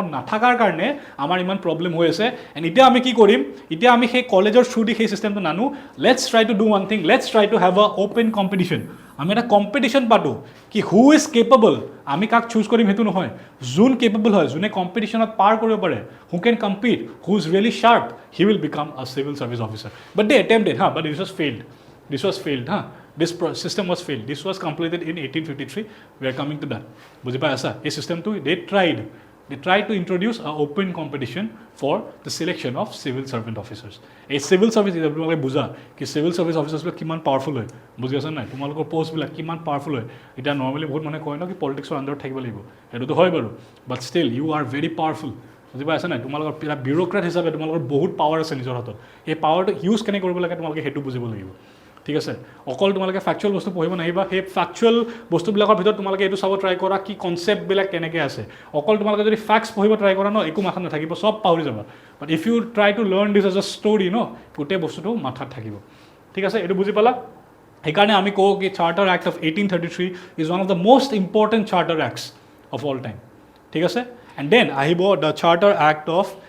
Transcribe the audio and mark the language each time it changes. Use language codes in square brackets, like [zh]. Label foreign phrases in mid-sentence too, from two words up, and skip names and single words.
[as] নাথাকাৰ কাৰণে আমাৰ ইমান প্ৰব্লেম হৈ আছে এণ্ড এতিয়া আমি কি কৰিম এতিয়া আমি সেই কলেজৰ থ্ৰু দি সেই চিষ্টেমটো নানো [en] let's try to do one thing let's try to have an open competition [as] আমি এটা কম্পিটিশ্যন পাতোঁ কি [en] who is capable [as] আমি কাক চুজ কৰিম সেইটো নহয় যোন কেপেবল হয় যোনে কম্পিটিশ্যনত পাৰ কৰিব পাৰে [en] who can compete who is really sharp he will become a civil service officer but they attempted but this was failed This system was failed. This was completed in 1853. We are coming to that. [as] বুজি পাই আছা এই চিষ্টেমটো [en] they tried to introduce an open competition for the selection of civil servant officers. [as] এই [en] civil service [as] তোমালোকে বুজা কি [en] civil service officers [as] বিলাক কিমান পাৱাৰফুল হয় বুজি আছা নাই তোমালোকৰ পোষ্টবিলাক কিমান পাৱাৰফুল হয় এতিয়া নৰ্মেলি বহুত মানুহে কয় ন কি পলিটিক্সৰ আণ্ডাৰত থাকিব লাগিব সেইটোতো হয় বাৰু [en] but still you are very powerful [as] বুজি পাই আছা নাই তোমালোকৰ এটা বিউৰ'ক্ৰেট হিচাপে তোমালোকৰ বহুত পাৱাৰ আছে নিজৰ হাতত এই পাৱাৰটো ইউজ কেনেকৈ কৰিব লাগে তোমালোকে সেইটো বুজিব লাগিব ঠিক আছে অকল তোমালোকে ফেকচুৱেল বস্তু পঢ়িব নাহিবা সেই ফেকচুৱেল বস্তুবিলাকৰ ভিতৰত তোমালোকে এইটো চাব ট্ৰাই কৰা কি কনচেপ্টবিলাক কেনেকৈ আছে অকল তোমালোকে যদি ফেক্টছ পঢ়িব ট্ৰাই কৰা ন একো মাথাত নাথাকিব চব পাহৰি যাবা [en] but if you try to learn this as a story [as] ন গোটেই বস্তুটো মাথাত থাকিব ঠিক আছে এইটো বুজি পালা সেইকাৰণে আমি কওঁ কি [en] Charter Act of 1833 is one of the most important Charter Acts of all time [as] ঠিক আছে [en] and then [as] আহিব [en] the Charter Act of